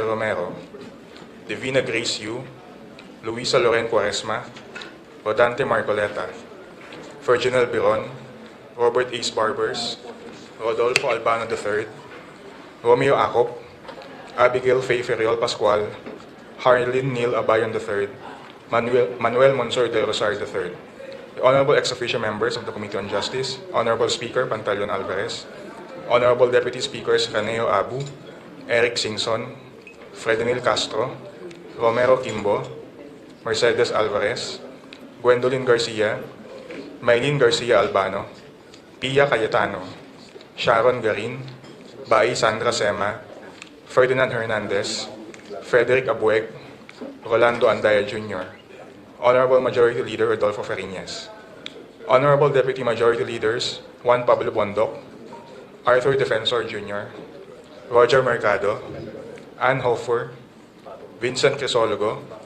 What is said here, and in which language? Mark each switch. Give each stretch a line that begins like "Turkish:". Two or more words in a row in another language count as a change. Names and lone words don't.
English: Romero, Divina Grace Yu, Luisa Loren Cuaresma, Rodante Marcoleta, Virginal Biron, Robert Ace Barbers, Rodolfo Albano III, Romeo Acop, Abigail Faye Ferriol Pascual, Harlin Neil Abayon III, Manuel Monsor de Rosario III. The Honorable Ex-Officio Members of the Committee on Justice, Honorable Speaker Pantaleon Alvarez, Honorable Deputy Speakers Raneo Abu, Eric Singson, Fredenil Castro, Romero Kimbo, Mercedes Alvarez, Gwendolyn Garcia, Maylene Garcia Albano, Pia Cayetano, Sharon Garin, Bai Sandra Sema, Ferdinand Hernandez, Frederick Abueg, Rolando Andaya Jr., Honorable Majority Leader Rodolfo Fariñas, Honorable Deputy Majority Leaders Juan Pablo Bondoc, Arthur Defensor Jr., Roger Mercado, Ann Hofer, Vincent Crisologo,